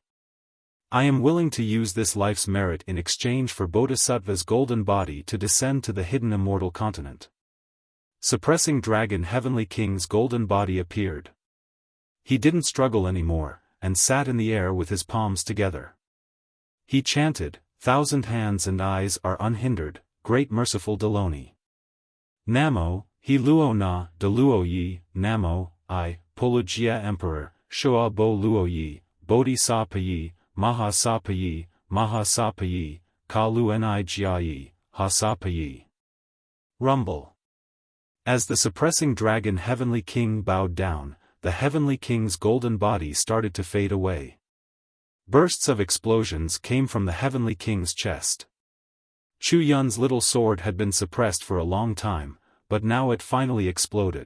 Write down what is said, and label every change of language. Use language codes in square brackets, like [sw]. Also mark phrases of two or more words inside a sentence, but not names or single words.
[en] I am willing to use this life's merit in exchange for Bodhisattva's golden body to descend to the hidden immortal continent. Suppressing dragon Heavenly King's golden body appeared. He didn't struggle anymore, and sat in the air with his palms together. He chanted, "Thousand hands and eyes are unhindered, great merciful Deloni. [sa] Namo, he luo na, de luo yi, Namo, I, Polugia Emperor, Shua bo luo yi, Bodhisattva yi, Maha Sapa yi, Maha Sapa yi, Ka lu ni jia yi, Ha Sapa yi." [en] Rumble. As the suppressing dragon Heavenly King bowed down, the Heavenly King's golden body started to fade away. Bursts of explosions came from the Heavenly King's chest. Chu Yun's little sword had been suppressed for a long time, but now it finally exploded.